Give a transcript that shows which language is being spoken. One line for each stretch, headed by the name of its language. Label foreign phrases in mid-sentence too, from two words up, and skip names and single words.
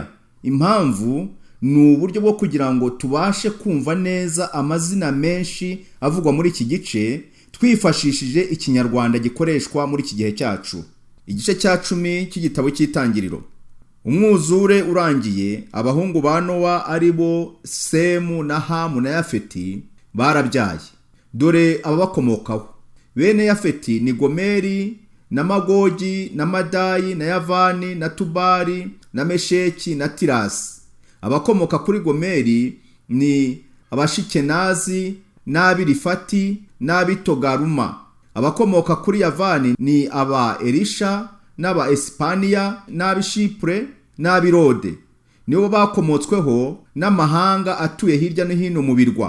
Kinyarwanda: Impamvu ni uburyo bwo kugira ngo tubashe kumva neza amazina menshi avugwa muri iki gice twifashishije ikinyarwanda gikoreshwa muri iki gihe cyacu. Igice cya 10 cy'igitabo cy'Itangiriro. Umwuzure urangiye, abahungu ba Nowa ari bo Semu na Hamu na Yafeti barabyaye. Dore ababakomokaho: bene Yafeti ni Gomeri na Magogi na Madayi na Yavani na Tubali na Mesheki na Tirasi. Abakomoka kuri Gomeri ni Abashikenazi n'Abirifati n'Abitogaruma. Abakomoka kuri Yavani ni aba Elisha n'aba Espaniya n'Abishipure n'Abirode. Nibo bakomotsweho n'amahanga atuye hirya no hino mu birwa.